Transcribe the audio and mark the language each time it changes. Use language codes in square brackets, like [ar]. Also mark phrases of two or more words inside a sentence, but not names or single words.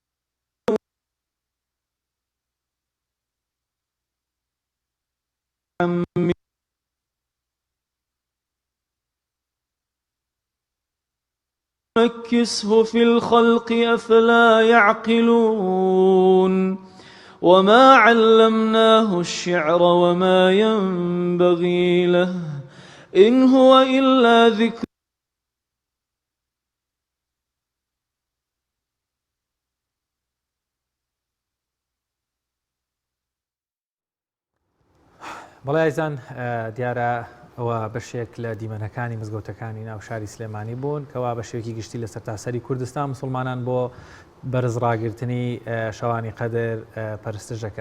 [ar] نكسه في الخلق أفلا يعقلون وما علمناه الشعر وما ينبغي له إن هو إلا ذكر [ckb] بەڵێ ئایزان دیارە ئەوە بەشێک لە دیمەنەکانی مزگەوتەکانی ناو شاری سلێمانی بوون کەوا بە شێوەیەکی گشتی لە سەرتاسەری کوردستان مسلمانان بۆ بەرزڕاگررتنی شەوانی قەدر پەرستشەکەن.